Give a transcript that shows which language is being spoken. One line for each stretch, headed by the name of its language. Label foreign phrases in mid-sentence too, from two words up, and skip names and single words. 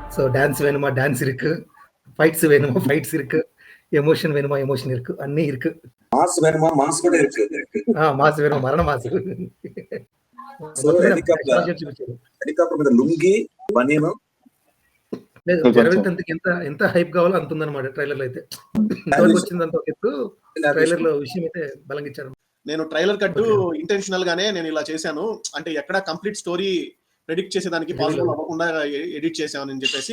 English: so dance
Tamil: வேணுமா டான்ஸ் இருக்கு, ஃபைட்ஸ் வேணுமா ஃபைட்ஸ் இருக்கு, எமோஷன் வேணுமா எமோஷன் இருக்கு, அன்னே இருக்கு. மாஸ் வேணுமா மாஸ் கூட இருக்கு. மாசு வேணுமா மரண மாசு.
Telugu: హెలికాప్టర్ మీద లుంగి బనీను జరగతందుకు ఎంత హైప్ కావాలో అంత ఉందన్నమాట ట్రైలర్ లో అయితే. ఇంతవరకు వచ్చిందంత ఒక ఎత్తు, ట్రైలర్ లో విషయం అయితే బలంగా ఇచ్చారు. నేను
English: trailer cut intentional
Telugu: గానే నేను ఇలా చేశాను, అంటే ఎక్కడ
English: complete story predict
Telugu: చేసేదానికి పాసిబుల్ అవ్వకుండా ఎడిట్ చేసామని చెప్పేసి.